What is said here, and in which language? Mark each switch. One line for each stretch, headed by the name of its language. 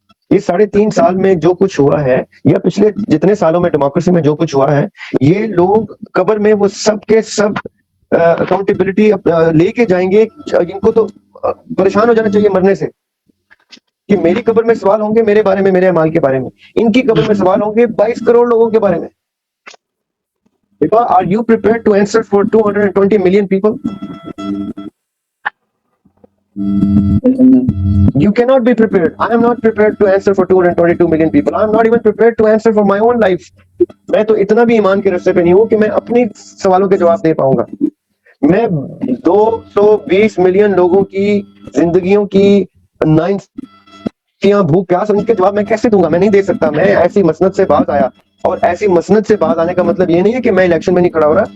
Urdu: یہ 3.5 سال میں جو کچھ ہوا ہے یا پچھلے جتنے سالوں میں ڈیموکریسی میں جو کچھ ہوا ہے، یہ لوگ قبر میں وہ سب کے سب اکاؤنٹیبلٹی لے کے جائیں گے. ان کو تو پریشان ہو جانا چاہیے مرنے سے کہ میری قبر میں سوال ہوں گے میرے بارے میں، میرے اعمال کے بارے میں. ان کی قبر میں سوال ہوں گے 22 کروڑ لوگوں کے بارے میں.
English: Are you prepared to answer for 220 million people? You cannot be prepared. I am not prepared to answer for 222 million people. I am not even prepared to answer for my own life.
Urdu: میں تو اتنا بھی ایمان کے رستے پہ نہیں ہوں کہ میں اپنی سوالوں کے جواب دے پاؤں گا. میں 220 ملین لوگوں کی زندگیوں کی بھوک پیاس ان کے جواب میں کیسے دوں گا؟ میں نہیں دے سکتا. میں ایسی مسند سے باز آیا، اور ایسی مسند سے باز آنے کا مطلب یہ نہیں ہے کہ میں الیکشن میں نہیں کھڑا ہو رہا.